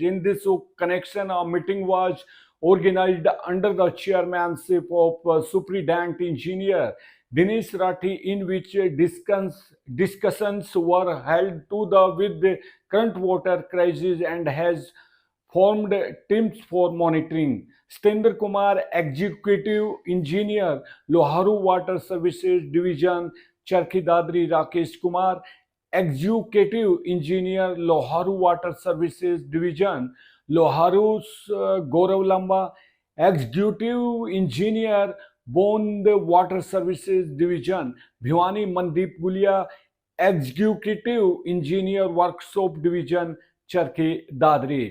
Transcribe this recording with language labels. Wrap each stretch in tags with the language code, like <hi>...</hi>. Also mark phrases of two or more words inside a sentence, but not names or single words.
<en>In this connection, a meeting was organized under the chairmanship of Superintendent Engineer Dinesh Rathi, in which discussions were held to the with the current water crisis and has formed teams for monitoring. Stender Kumar, Executive Engineer, Loharu Water Services Division, Charkhi Dadri Rakesh Kumar, Executive Engineer, Loharu Water Services Division, Loharu Gaurav Lamba, Executive Engineer, Bond Water Services Division, Bhiwani Mandeep Gulia, Executive Engineer Workshop Division, Charkhi Dadri.</en>